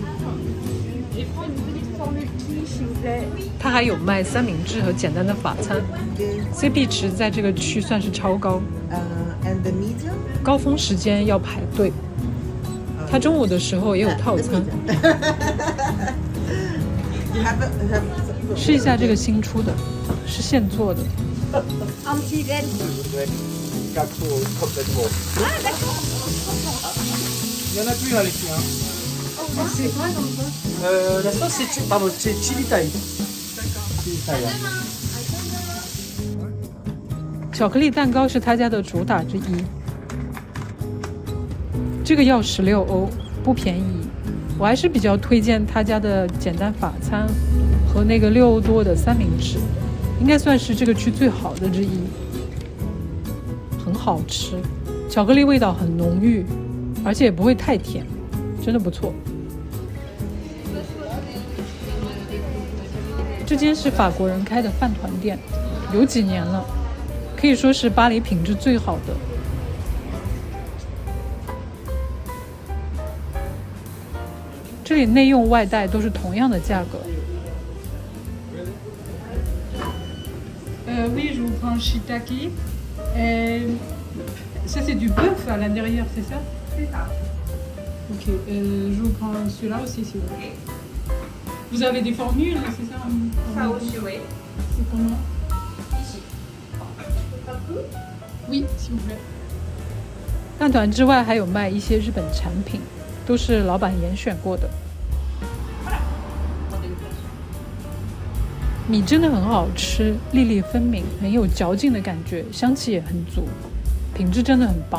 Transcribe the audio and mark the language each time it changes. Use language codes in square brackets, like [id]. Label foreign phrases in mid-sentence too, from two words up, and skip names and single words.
[zh] 他還有賣三明治和簡單的法餐 ，CP 值在這個區算是超高。高峰時間要排隊。他中午的時候也有套餐。試一下這個新出的，是現做的。 [fr] Il y en a plus là les filles. C'est quoi dans le la sauce c'est chili Thai. Chili Thai. [zh] 巧克力蛋糕是他家的主打之一，這個要16歐，不便宜。我還是比較推薦他家的簡單法餐和那個6歐多的三明治，應該算是這個區最好的之一。很好吃，巧克力味道很濃郁，而且也不會太甜，真的不錯。這間是法國人開的飯團店，有幾年了，可以說是巴黎品質最好的。這裡內用外帶都是同樣的價格。 [fr] Oui, je vous prends shiitake. Ça c'est du bœuf à l'intérieur, c'est ça? C'est ça. Ok, je vous prends celui-là aussi si vous voulez. Vous avez des formules, c'est ça? Ça aussi, oui. C'est comment? Ici. Oui, s'il vous plaît. [zh] 飯團之外還有賣一些日本產品，都是老闆嚴選過的。米真的很好吃，粒粒分明，很有嚼勁的感覺，香氣也很足，品質真的很棒。